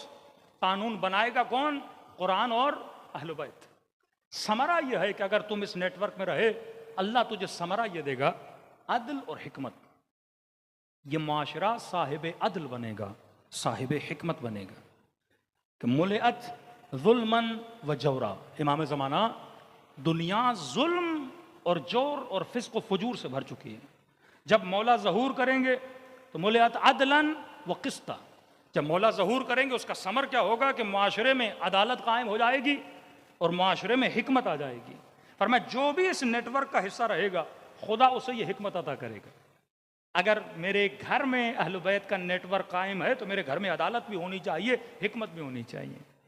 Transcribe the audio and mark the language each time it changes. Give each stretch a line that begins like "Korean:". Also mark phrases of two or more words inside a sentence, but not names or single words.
Hindi: कानून बनाएगा कौन? कुरान और अहले बैत। समरा यह है कि अगर तुम इस नेटवर्क में रहे, अल्लाह तुझे समरा यह देगा, अदल और हिकमत। ये माशरा साहिब अदल बनेगा, साहिब हिकमत बनेगा।
Arabic: कि ملئت ظلما وجورا,
Hindi: इमाम ज़माना, दुनिया जुल्म और जोर और फिस्क व फजूर से भर चुकी है। जब मौला ज़हूर करेंगे तो
Arabic: ملئت عدلا وقسطا.
Hindi: जब मौला ज़हूर करेंगे उसका समर क्या होगा कि माशरे में अदालत कायम हो जाएगी और माशरे में हिकमत आ जाएगी। फरमाया जो भी इस नेटवर्क का हिस्सा रहेगा, खुदा उसे ये हिकमत अता करेगा। अगर मेरे घर में अहले बैत का नेटवर्क कायम है तो मेरे घर में अदालत भी होनी चाहिए, हिकमत भी होनी चाहिए।